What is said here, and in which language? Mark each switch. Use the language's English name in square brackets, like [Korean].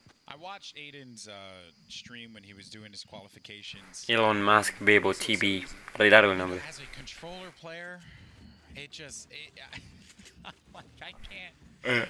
[English] I watched Aiden's stream when he was doing his qualifications. [Spanish] Elon Musk, Bebo, TB, re largo el nombre. [English] As a controller player, it just, like, I can't.